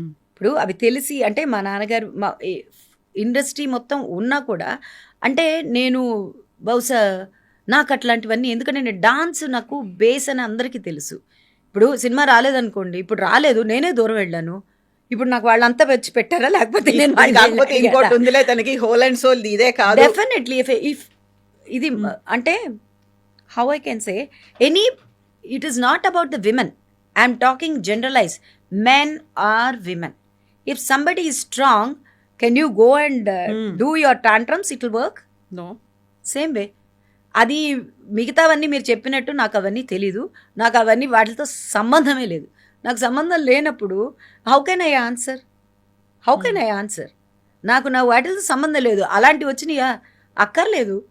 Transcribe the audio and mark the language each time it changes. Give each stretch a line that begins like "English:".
Telugu: ఇప్పుడు అవి తెలిసి, అంటే మా నాన్నగారు మా ఇండస్ట్రీ మొత్తం ఉన్నా కూడా, అంటే నేను బహుశా నాకు అట్లాంటివన్నీ, ఎందుకంటే నేను డాన్స్ నాకు బేస్ అని అందరికీ తెలుసు. ఇప్పుడు సినిమా రాలేదనుకోండి, ఇప్పుడు రాలేదు, నేనే దూరం వెళ్ళాను. ఇప్పుడు నాకు వాళ్ళంతా వచ్చి పెట్టారా, లేకపోతే నేను ఇంకోటి ఉందిలే తనకి హోల్ అండ్ సోల్ ఇదే కాదు.
English: definitely if
Telugu: ఇది అంటే
English: how I can say, it is not about the women. I am talking generalized. Men are women. If somebody is strong, can you go and do your tantrums? It will work? No. Same way.
Telugu: అది మిగతావన్నీ మీరు చెప్పినట్టు నాకు అవన్నీ తెలీదు, నాకు అవన్నీ వాటితో సంబంధమే లేదు. నాకు సంబంధం లేనప్పుడు
English: How can I answer?
Telugu: నాకు నా వాటితో సంబంధం లేదు. అలాంటివి వచ్చినాయా? అక్కర్లేదు.